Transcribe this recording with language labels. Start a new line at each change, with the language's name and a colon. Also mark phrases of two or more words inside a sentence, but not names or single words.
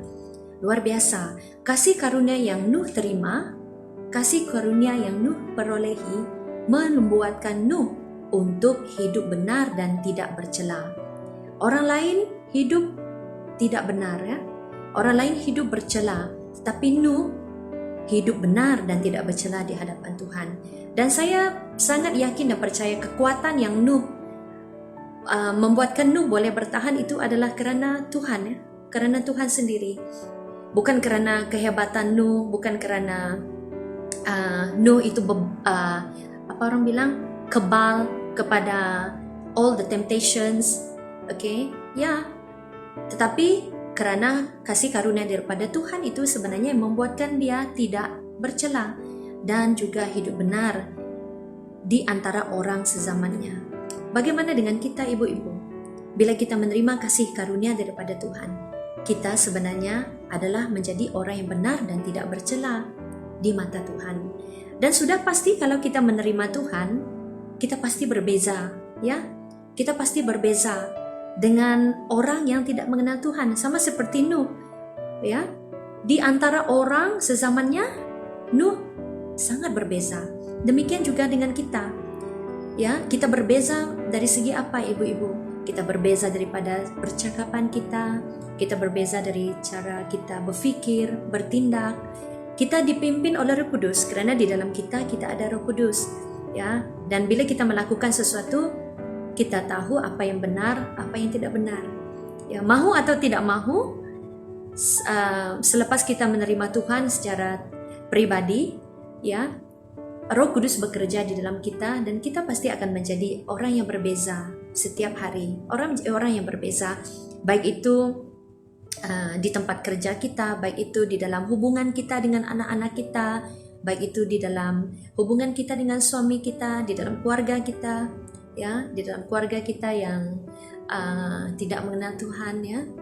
Malay: Luar biasa, kasih karunia yang Nuh terima, kasih karunia yang Nuh perolehi, membuatkan Nuh untuk hidup benar dan tidak bercela. Orang lain hidup tidak benar ya. Orang lain hidup bercela, tapi Nuh hidup benar dan tidak bercela di hadapan Tuhan. Dan saya sangat yakin dan percaya kekuatan yang Nuh membuatkan Nuh boleh bertahan itu adalah kerana Tuhan ya, kerana Tuhan sendiri. Bukan kerana kehebatan Nuh, bukan kerana Nuh itu apa orang bilang kebal kepada
English: all the temptations,
Malay: okay? Ya, tetapi kerana kasih karunia daripada Tuhan itu sebenarnya yang membuatkan dia tidak bercela dan juga hidup benar di antara orang sezamannya. Bagaimana dengan kita ibu-ibu? Bila kita menerima kasih karunia daripada Tuhan, kita sebenarnya adalah menjadi orang yang benar dan tidak bercela di mata Tuhan. Dan sudah pasti kalau kita menerima Tuhan, kita pasti berbeza, ya. Kita pasti berbeza dengan orang yang tidak mengenal Tuhan, sama seperti Nuh, ya. Di antara orang sezamannya, Nuh sangat berbeza. Demikian juga dengan kita. Ya, kita berbeza dari segi apa, ibu-ibu? Kita berbeza daripada percakapan kita berbeza dari cara kita berfikir, bertindak. Kita dipimpin oleh Roh Kudus kerana di dalam kita ada Roh Kudus, ya. Dan bila kita melakukan sesuatu, kita tahu apa yang benar, apa yang tidak benar. Ya, mahu atau tidak mahu, selepas kita menerima Tuhan secara pribadi, ya, Roh Kudus bekerja di dalam kita dan kita pasti akan menjadi orang yang berbeza setiap hari. Orang yang berbeza, baik itu di tempat kerja kita, baik itu di dalam hubungan kita dengan anak-anak kita, baik itu di dalam hubungan kita dengan suami kita, di dalam keluarga kita, ya, di dalam keluarga kita yang tidak mengenal Tuhan, ya.